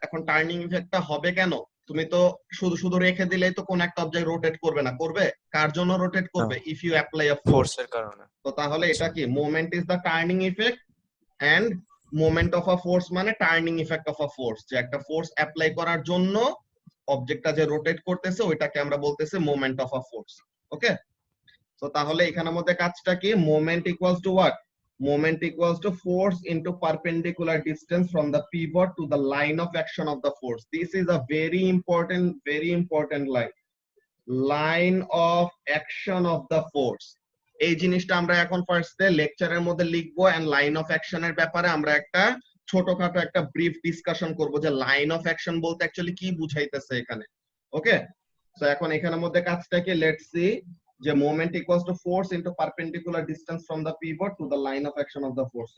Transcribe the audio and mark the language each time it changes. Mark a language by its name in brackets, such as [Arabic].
[Bangla] এখন টার্নিং ইফেক্টটা হবে কেন, তুমি তো শুধু শুধু রেখে দিলেই তো কোন একটা অবজেক্ট রোটেট করবে না, করবে কার জন্য রোটেট করবে, [English] If you apply a force. [Bangla] ফোর্সের কারণে। তো তাহলে আচ্ছা। এটা কি, [English] moment is the turning effect and moment of a force [Bangla] মানে turning effect of a force, যে একটা ফোর্স অ্যাপ্লাই করার জন্য অবজেক্টটা যে রোটেট করতেছে ওইটাকে আমরা বলতেছি মোমেন্ট অফ আ ফোর্স। [English] okay, [Bangla] তো তাহলে এখানের মধ্যে কাজটা কি, [English] Moment equals to what, moment equals to force into perpendicular distance from the pivot to the line of action of the force. This is a very important line, line of action of the force. [Bangla] এই জিনিসটা আমরা এখন ফার্স্টে লেকচারের মধ্যে লিখবো, and line of অ্যাকশনের ব্যাপারে আমরা একটা ছোটখাটো একটা ব্রিফ ডিসকাশন করব, যে লাইন অফ অ্যাকশন বলতে অ্যাকচুয়ালি কি বুঝাইতেছে এখানে। [English] okay, so [Bangla] এখন এখানের মধ্যে কাজটা কি, [English] Let's see, যে moment equals to force into perpendicular distance from the pivot to the line of action of the force.